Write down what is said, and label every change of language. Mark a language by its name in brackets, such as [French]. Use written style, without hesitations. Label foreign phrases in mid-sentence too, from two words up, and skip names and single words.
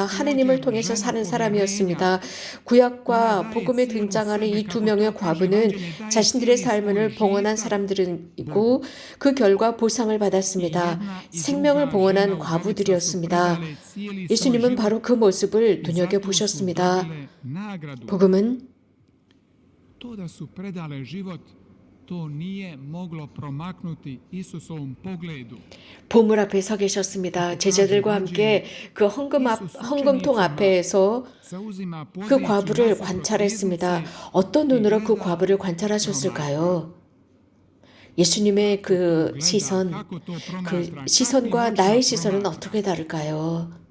[Korean] 하느님을 통해서 사는 사람이었습니다. 구약과 복음에 등장하는 이 두 명의 과부는 자신들의 삶을 봉헌한 사람들이고 그 결과 보상을 받았습니다. 생명을 봉헌한 과부들이었습니다. 예수님은 바로 그 모습을 눈여겨보셨습니다. 복음은 [Croatian] To da su predale život, to nije moglo promaknuti Isusovom pogledu. [Korean] 보물 앞에 서 계셨습니다. 제자들과 함께 그 헌금통 앞에서 그 과부를 관찰했습니다. 어떤 눈으로 그 과부를 관찰하셨을까요? 예수님의 그 시선과 나의 시선은 어떻게 다를까요?